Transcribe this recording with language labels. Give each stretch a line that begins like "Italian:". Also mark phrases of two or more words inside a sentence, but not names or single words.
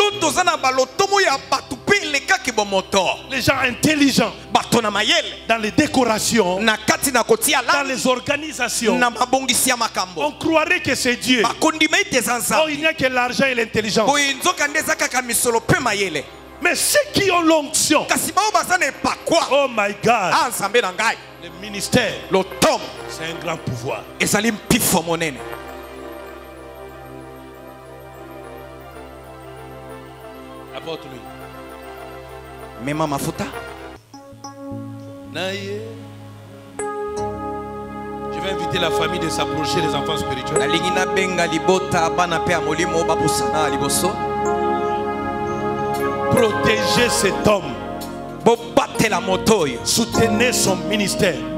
French: Les gens intelligents dans les décorations, dans les organisations. On croirait que c'est Dieu. Oh, il n'y a que l'argent et l'intelligence. Mais ceux qui ont l'onction,
English: oh my God,
French: le ministère, c'est un grand pouvoir. Apporte-lui.
Swahili: Mema mafuta.
French: Je vais inviter la famille de s'approcher des enfants spirituels. Protégez cet homme. Soutenez son ministère.